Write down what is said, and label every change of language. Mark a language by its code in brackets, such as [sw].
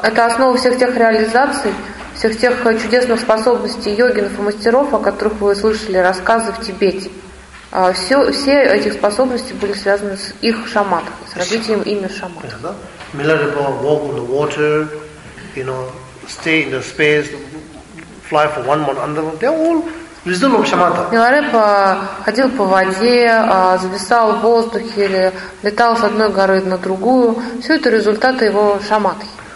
[ru] Это основа всех тех реализаций, всех тех чудесных способностей йогинов и мастеров, о которых вы слышали рассказы в Тибете. Все эти способности были связаны с их шаматхой, с развитием ими шаматхи. [en] Milarepa, walk on the water, you know, stay in the space, fly for one month under. They're all result of shamatha. [ru] Milarepa ходил по воде, зависал в воздухе или летал с одной горы на другую. Все это результаты его шаматхи.